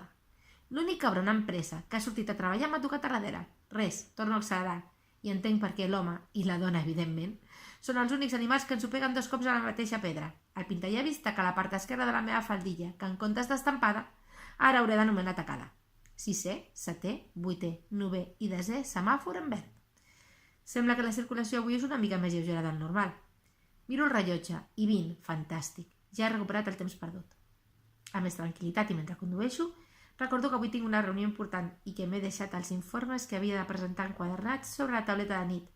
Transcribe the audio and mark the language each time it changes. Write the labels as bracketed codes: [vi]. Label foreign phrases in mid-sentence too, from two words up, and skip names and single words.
[ca] L'únic cabron amb pressa que ha sortit a treballar m'ha tocat a darrere. Res, torno a accelerar. I entenc per què l'home, i la dona evidentment, són els únics animals que ens ho peguen 2 cops a la mateixa pedra. El pintallavis taca la part esquerra de la meva faldilla, que en comptes d'estampada, ara hauré d'anomenar tacada. 6è, 7è, 8è, 9è i 10è semàfor en verd. Sembla que la circulació avui és una mica més lleugera del normal. Miro el rellotge i 20, fantàstic. Ja he recuperat el temps perdut. A més tranquil·litat i mentre condueixo, recordo que avui tinc una reunió important i que m'he deixat els informes que havia de presentar enquadernats sobre la tauleta de nit.